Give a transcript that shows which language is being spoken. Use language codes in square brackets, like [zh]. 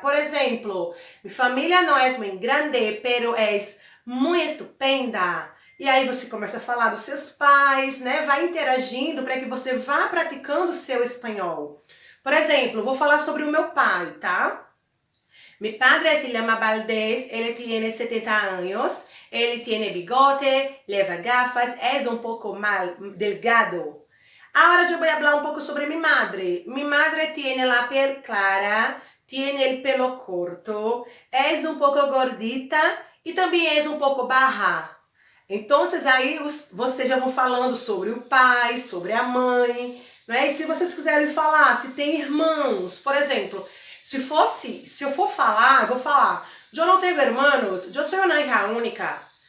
[pt] Por exemplo, minha família não é muito grande, pero é muito estupenda. E aí você começa a falar dos seus pais, né? Vai interagindo para que você vá praticando o seu espanhol. Por exemplo, vou falar sobre o meu pai, tá? [es] Mi padre se llama Valdés, ele tiene 70 años, ele tiene bigote, leva gafas, es un poco mal delgado. Ahora yo voy a hablar un poco sobre mi madre. Mi madre tiene la piel clara, tiene el pelo corto, es un poco gordita [pt] e também é um pouco barra. Então, aí vocês já vão falando sobre o pai, sobre a mãe, né? E se vocês quiserem falar, se tem irmãos, por exemplo, se eu for falar, eu vou falar: eu não tenho irmãos, eu sou uma [es] hija única.